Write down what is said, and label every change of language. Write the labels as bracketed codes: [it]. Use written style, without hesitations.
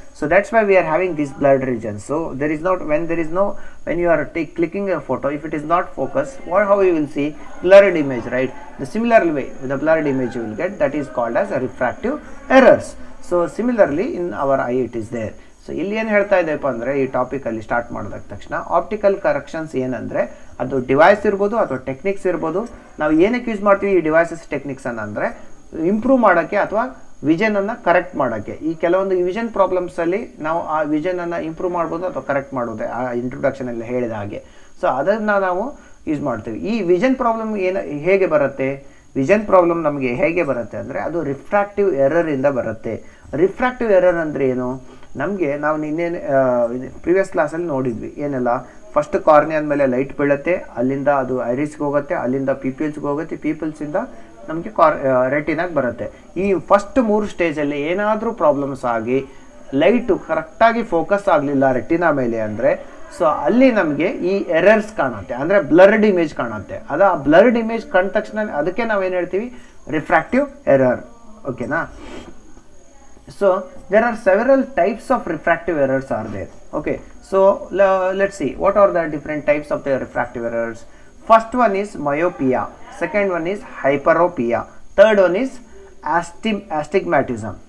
[en] So that's why we are having these blurred regions. So there is not, when you are clicking a photo, if it is not focused, how you will see blurred image, right? The similar way the blurred image you will get, that is called as a refractive errors. So similarly in our eye it is there. [kn] So ಇಲ್ಲಿ ಏನು ಹೇಳ್ತಾ ಇದೆಯಪ್ಪ ಅಂದರೆ, ಈ ಟಾಪಿಕಲ್ಲಿ start ಮಾಡಿದ ತಕ್ಷಣ optical corrections ಏನಂದರೆ, ಅದು ಡಿವೈಸ್ ಇರ್ಬೋದು ಅಥವಾ ಟೆಕ್ನಿಕ್ಸ್ ಇರ್ಬೋದು. ನಾವು ಏನಕ್ಕೆ ಯೂಸ್ ಮಾಡ್ತೀವಿ ಈ ಡಿವೈಸಸ್ ಟೆಕ್ನಿಕ್ಸನ್ನು ಅಂದರೆ, ಇಂಪ್ರೂವ್ ಮಾಡೋಕ್ಕೆ ಅಥವಾ ವಿಷನನ್ನು ಕರೆಕ್ಟ್ ಮಾಡೋಕ್ಕೆ. ಈ ಕೆಲವೊಂದು ವಿಷನ್ ಪ್ರಾಬ್ಲಮ್ಸಲ್ಲಿ ನಾವು ಆ ವಿಷನನ್ನು ಇಂಪ್ರೂವ್ ಮಾಡ್ಬೋದು ಅಥವಾ ಕರೆಕ್ಟ್ ಮಾಡೋದು, ಆ ಇಂಟ್ರೊಡಕ್ಷನಲ್ಲಿ ಹೇಳಿದ ಹಾಗೆ. ಸೊ ಅದನ್ನು ನಾವು ಯೂಸ್ ಮಾಡ್ತೀವಿ. ಈ ವಿಷನ್ ಪ್ರಾಬ್ಲಮ್ ಹೇಗೆ ಬರುತ್ತೆ, ವಿಷನ್ ಪ್ರಾಬ್ಲಮ್ ನಮಗೆ ಹೇಗೆ ಬರುತ್ತೆ ಅಂದರೆ, ಅದು ರಿಫ್ರಾಕ್ಟಿವ್ ಎರರಿಂದ ಬರುತ್ತೆ. ರಿಫ್ರಾಕ್ಟಿವ್ ಎರರ್ ಅಂದರೆ ಏನು, ನಮಗೆ ನಾವು ನಿನ್ನೆ ಪ್ರಿವಿಯಸ್ ಕ್ಲಾಸಲ್ಲಿ ನೋಡಿದ್ವಿ ಏನೆಲ್ಲ, ಫಸ್ಟ್ ಕಾರ್ನಿಯಾ ಮೇಲೆ ಲೈಟ್ ಬೀಳುತ್ತೆ, ಅಲ್ಲಿಂದ ಅದು ಐರಿಸ್ಗೆ ಹೋಗುತ್ತೆ, ಅಲ್ಲಿಂದ ಪೀಪಲ್ಸ್ಗೆ ಹೋಗುತ್ತೆ, ಪೀಪಲ್ಸಿಂದ ನಮಗೆ ರೆಟಿನಾಗೆ ಬರುತ್ತೆ. ಈ ಫಸ್ಟ್ 3 ಸ್ಟೇಜಲ್ಲಿ ಏನಾದರೂ ಪ್ರಾಬ್ಲಮ್ಸ್ ಆಗಿ ಲೈಟು ಕರೆಕ್ಟಾಗಿ ಫೋಕಸ್ ಆಗಲಿಲ್ಲ ರೆಟಿನಾ ಮೇಲೆ ಅಂದರೆ, ಸೊ ಅಲ್ಲಿ ನಮಗೆ ಈ ಎರರ್ಸ್ ಕಾಣುತ್ತೆ, ಅಂದರೆ ಬ್ಲರ್ಡ್ ಇಮೇಜ್ ಕಾಣುತ್ತೆ. ಅದು ಆ ಬ್ಲರ್ಡ್ ಇಮೇಜ್ ಕಂಡ ತಕ್ಷಣ ಅದಕ್ಕೆ ನಾವೇನು ಹೇಳ್ತೀವಿ, ರಿಫ್ರಾಕ್ಟಿವ್ ಎರರ್. ಓಕೆನಾ? [en] So there are several types of refractive errors are there. Okay, so let's see what are the different types of the refractive errors. First one is myopia, second one is hyperopia, third one is astigmatism.